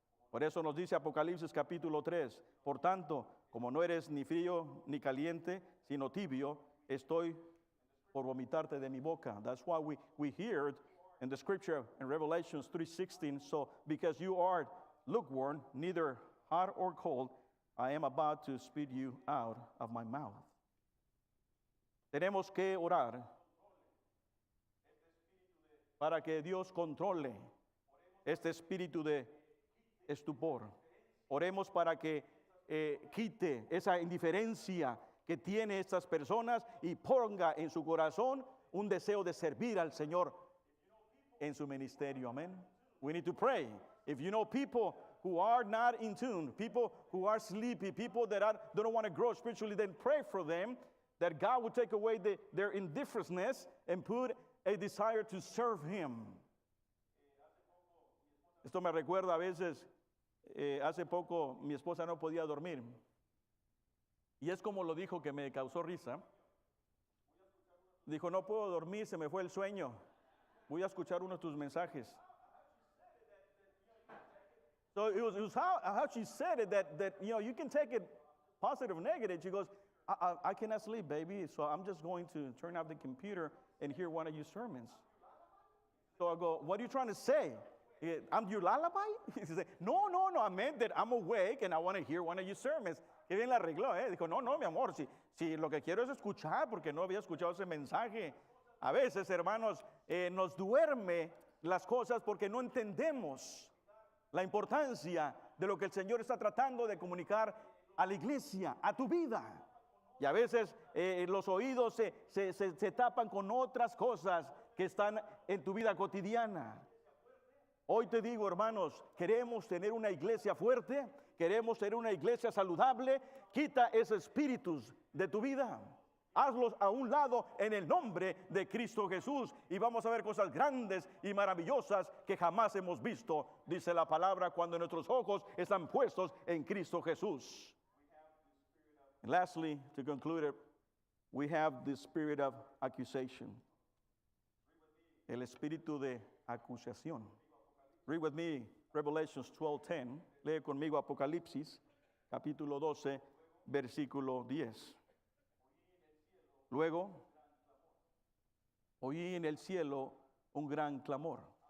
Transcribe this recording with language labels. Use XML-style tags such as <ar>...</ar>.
<es>Por eso nos dice Apocalipsis capítulo 3, por tanto, como no eres ni frío ni caliente, sino tibio, estoy por vomitarte de mi boca.</es> <en>That's why we hear it in the scripture in Revelations 3:16. So because you are lukewarm, neither hot or cold, I am about to spit you out of my mouth.</en> <es>Tenemos que orar para que Dios controle este espíritu de estupor. Oremos para que quite esa indiferencia que tiene estas personas y ponga en su corazón un deseo de servir al Señor en su ministerio.</es> <en>Amén. We need to pray. If you know people who are not in tune, people who are sleepy, people that don't want to grow spiritually, then pray for them that God would take away their indifference and put a desire to serve Him.</en> <es>Esto me recuerda a veces, hace poco mi esposa no podía dormir. Y es como lo dijo que me causó risa. Dijo, no puedo dormir, se me fue el sueño. Voy a escuchar uno de tus mensajes.</es> <en>So it was how she said it that you can take it positive or negative. She goes, I cannot sleep, baby, so I'm just going to turn off the computer and hear one of your sermons. So I go, what are you trying to say? I'm your lullaby? He said, no, I meant that I'm awake and I want to hear one of your sermons.</en> <es>Qué bien la arregló, ¿eh? Dijo, no, mi amor, si lo que quiero es escuchar, porque no había escuchado ese mensaje. A veces, hermanos, nos duerme las cosas porque no entendemos la importancia de lo que el Señor está tratando de comunicar a la iglesia, a tu vida. Y a veces los oídos se tapan con otras cosas que están en tu vida cotidiana. Hoy te digo, hermanos, queremos tener una iglesia fuerte, queremos tener una iglesia saludable. Quita esos espíritus de tu vida. Hazlos a un lado en el nombre de Cristo Jesús y vamos a ver cosas grandes y maravillosas que jamás hemos visto, dice la palabra, cuando nuestros ojos están puestos en Cristo Jesús.</es> <en>And lastly, to conclude it, we have the spirit of accusation.</en> <es>El espíritu de acusación.</es> <en>Read with me Revelations 12:10.</en> <es>Lee conmigo Apocalipsis, capítulo 12, versículo 10. Luego, oí en el cielo un gran clamor.</es>